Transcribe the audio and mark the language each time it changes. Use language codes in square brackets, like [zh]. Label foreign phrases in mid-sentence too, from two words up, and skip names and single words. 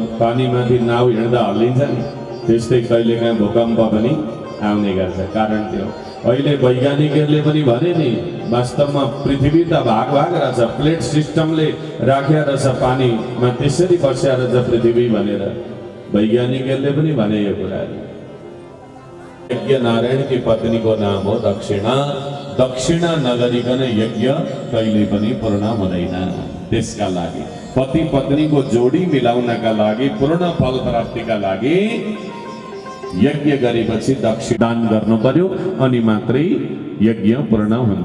[ne] पानीमाथि नाउ हिँड्दा हल्लिन्छ नि, त्यस्तै कहिलेकाहीँ भूकम्प पनि आउने गर्छ। कारण त्यो अहिले वैज्ञानिकहरूले पनि भने नि, वास्तवमा पृथ्वी त भाग रहेछ, प्लेट सिस्टमले राखेर रहेछ पानीमा, त्यसरी बस्या रहेछ पृथ्वी भनेर वैज्ञानिकहरूले पनि भने यो कुराहरू। यज्ञ नारायण की पत्नी को नाम हो दक्षिणा। दक्षिणा नगरिकन यज्ञ कहिले पनि पूर्ण हुँदैन। त्यसका लागि पति पत्नीको जोडी मिलाउनका लागि, पूर्ण फल प्राप्तिका लागि यज्ञ गरेपछि दक्षिणा दान गर्नु पर्यो, अनि मात्रै यज्ञ पूर्ण हुन्छ।